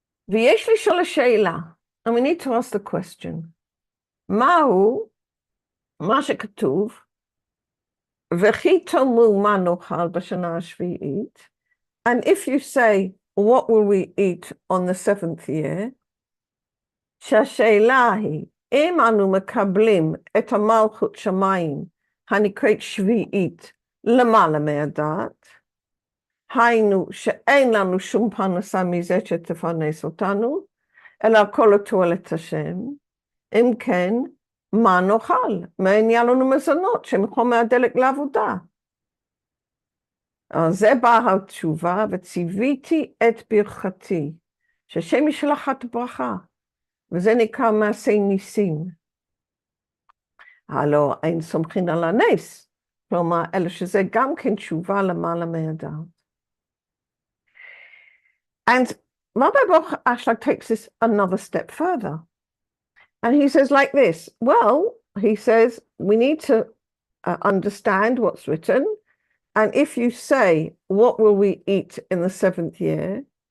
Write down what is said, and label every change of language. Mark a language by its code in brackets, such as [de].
[he] V'yesh li shol she'ela, [en] and we need to ask the question. [he] Ma'hu ma shekatuv v'chi tomu ma nochal b'shana hashvi'it, [en] and if you say, what will we eat on the 7th year? [he] Shashe'ela hi im anu mekablim et malchut shamayim hanekret shvi'it למעלה מהדעת, היינו שאין לנו שום פרנסה מזה שתפרנס אותנו, אלא הכל לתועלת השם. אם כן, מה נאכל? מאין יהיה לנו מזונות שמחומר הדלק לעבודה? זה באה התשובה, וציוויתי את ברכתי, שהשם ישלח את ברכה, וזה נקרא מעשי ניסים. הלא אין סומכין על הנס, כלומר, אלא שזה גם כן תשובה למעלה מהדעת. [en] And Rabbi Baruch Ashlag takes this another step further. And he says like this, well, he says, we need to understand what's written. And if you say, what will we eat in the 7th year?